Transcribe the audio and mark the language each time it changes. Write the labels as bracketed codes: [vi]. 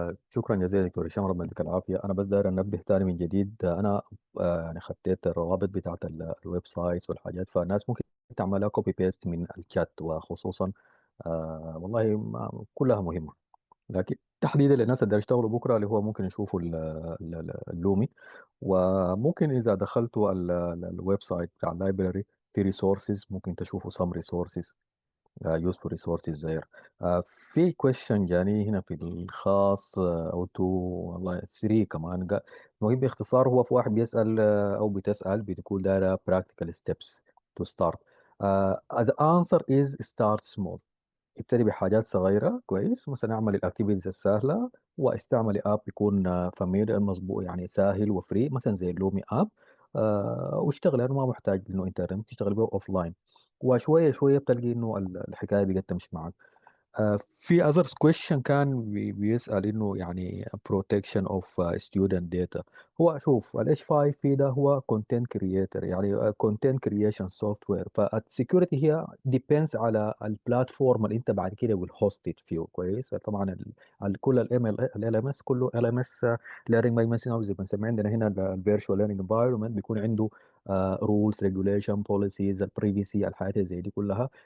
[ar] شكرا جزيلا دكتور هشام، ربنا يديك العافيه. انا بس داير انبه تاني من جديد، انا يعني خطيت الروابط بتاعت الويب سايتس والحاجات، فالناس ممكن تعملها كوبي بيست من الشات، وخصوصا والله كلها مهمه، لكن تحديدا للناس اللي داير يشتغلوا بكره اللي هو ممكن يشوفوا اللومي، وممكن اذا دخلتوا الويب سايت بتاع اللايبراري في ريسورسز ممكن تشوفوا [en] some resources useful resources there. [ar] في question جاني هنا في الخاص او تو والله 3 كمان مهم باختصار. هو في واحد بيسأل او بتسأل بتقول دايره [en] practical steps to start. The answer is start small. [ar] ابتدي بحاجات صغيرة كويس، مثلا اعمل الاكتيفيتيز السهلة واستعمل اب يكون فاميليار مظبوط يعني سهل وفري، مثلا زي اللومي اب. واشتغل انا ما محتاج انه انترنت، تشتغل به اوف لاين، وشوية شوية بتلقي انه الحكاية بقت تمشي معك. في [en] other question [ar] كان بيسأل إنه يعني [en] protection of student data. [ar] هو شوف ال H5P ده هو [en] content creator [ar] يعني [en] content creation software، [ar] فالسكيورتي هي depends على البلاتفورم اللي أنت بعد كده [en] will host it [ar] فيه كويس. طبعا كل ال LMS كله LMS [en] learning by machine، [ar] أو زي ما بنسميه عندنا هنا ال [en] virtual learning environment [ar] بيكون عنده [en] rules regulation policies [ar] البريفيسي الحاجات زي دي كلها.